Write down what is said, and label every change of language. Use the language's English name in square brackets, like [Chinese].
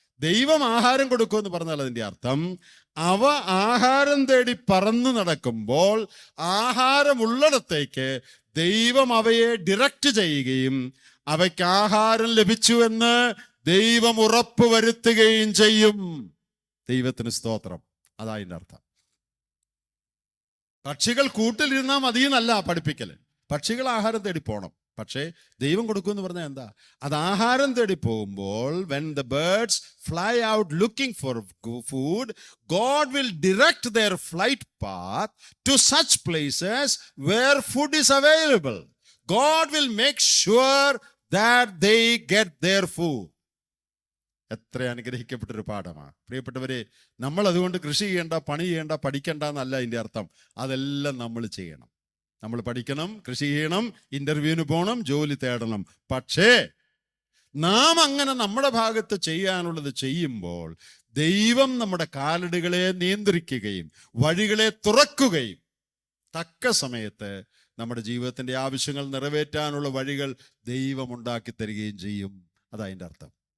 [Malayalam] ദൈവം ആഹാരം കൊടുക്കുമെന്ന് പറഞ്ഞാൽ അതിന്റെ അർത്ഥം അവ ആഹാരം തേടി പറന്നു നടക്കുമ്പോൾ ആഹാരമുള്ളിടത്തേക്ക് ദൈവം അവയെ ഡിറക്റ്റ് ചെയ്യുകയും അവയ്ക്ക് ആഹാരം ലഭിച്ചുവെന്ന് ദൈവം ഉറപ്പ് വരുത്തുകയും ചെയ്യും. ദൈവത്തിന് സ്തോത്രം. അതാ അതിൻ്റെ അർത്ഥം. പക്ഷികൾ കൂട്ടിലിരുന്നാൽ മതിയെന്നല്ല പഠിപ്പിക്കല്. പക്ഷികൾ ആഹാരം തേടി പോകണം. പക്ഷേ ദൈവം കൊടുക്കുമെന്ന് പറഞ്ഞാൽ എന്താ? അത് ആഹാരം തേടി പോകുമ്പോൾ [English] when the birds fly out looking for food, God will direct their flight path to such places where food is available. God will make sure that they get their food. [Malayalam] എത്ര അനുഗ്രഹിക്കപ്പെട്ടൊരു പാഠമാണ് പ്രിയപ്പെട്ടവരെ. നമ്മൾ അതുകൊണ്ട് കൃഷി ചെയ്യേണ്ട, പണി ചെയ്യേണ്ട, പഠിക്കേണ്ട എന്നല്ല അതിൻ്റെ അർത്ഥം. അതെല്ലാം നമ്മൾ ചെയ്യണം. നമ്മൾ പഠിക്കണം, കൃഷി ചെയ്യണം, ഇന്റർവ്യൂവിന് പോകണം, ജോലി തേടണം. പക്ഷേ നാം അങ്ങനെ നമ്മുടെ ഭാഗത്ത് ചെയ്യാനുള്ളത് ചെയ്യുമ്പോൾ ദൈവം നമ്മുടെ കാലടികളെ നിയന്ത്രിക്കുകയും വഴികളെ തുറക്കുകയും തക്ക സമയത്ത് നമ്മുടെ ജീവിതത്തിന്റെ ആവശ്യങ്ങൾ നിറവേറ്റാനുള്ള വഴികൾ ദൈവം ഉണ്ടാക്കി തരികയും ചെയ്യും. അതതിൻ്റെ അർത്ഥം.